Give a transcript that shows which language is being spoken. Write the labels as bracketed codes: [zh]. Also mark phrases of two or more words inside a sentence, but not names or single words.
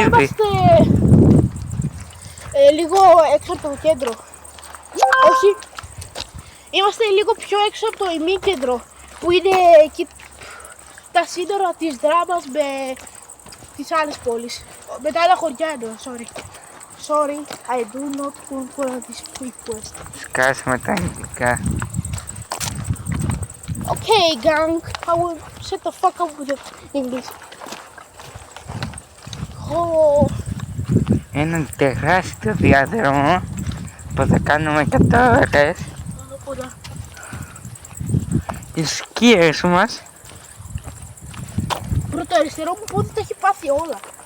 [el] είμαστε λίγο έξω από το κέντρο. Όχι. Είμαστε λίγο πιο έξω από το ημίκεντρο. Που είναι εκεί τα σύνορα της δράμας με τις άλλες πόλεις. Με τα άλλα χωριά εννοώ, [en] sorry. Sorry, I do not speak West. [el] Σκάσουμε τα αγγλικά. [en] Okay, gang, I will shut the fuck up with the English. [el] Είναι τεράστιο διάδρομο που θα κάνουμε 100 ώρες. Οι σκίες μας. Πρώτο αριστερό μου πόδι τα έχει πάθει όλα.